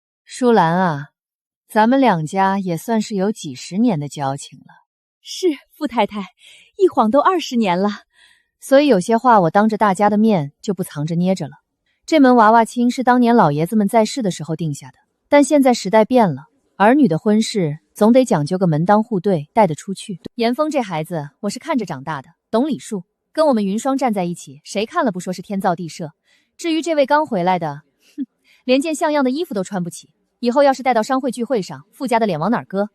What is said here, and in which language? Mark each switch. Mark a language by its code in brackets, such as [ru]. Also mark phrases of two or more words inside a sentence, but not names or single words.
[zh] 舒蘭啊，咱們两家也算是有几十年的交情了。是，傅太太，一晃都20年了。所以有些话我当着大家的面就不藏着捏着了。这门娃娃亲是当年老爷子们在世的时候定下的，但现在时代变了，兒女的婚事總得講究個門當戶對，帶得出去。嚴峰這孩子我是看着長大的，懂禮數，跟我們雲雙站在一起，誰看了不說是天造地設。至於這位剛回來的，連件像樣的衣服都穿不起，以後要是帶到商會聚會上，傅家的臉往哪兒擱？